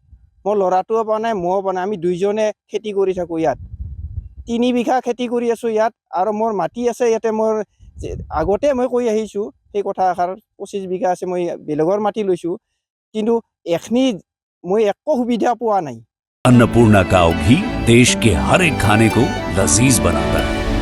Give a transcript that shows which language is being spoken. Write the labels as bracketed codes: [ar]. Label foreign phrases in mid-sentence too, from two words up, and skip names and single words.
[as] মোৰ ল'ৰাটোও পোৱা নাই, মইও পোৱা নাই। আমি 2জনে খেতি কৰি থাকোঁ ইয়াত। 3 বিঘা খেতি কৰি আছোঁ ইয়াত, আৰু মোৰ মাটি আছে ইয়াতে। মোৰ আগতে মই কৈ আহিছোঁ সেই কথাষাৰ, 25 বিঘা আছে, মই বেলেগৰ মাটি লৈছোঁ, কিন্তু এখিনি মই একো সুবিধা পোৱা নাই। [hi] अन्नपूर्णा काव घी देश के हर एक खाने को लजीज बनाता है।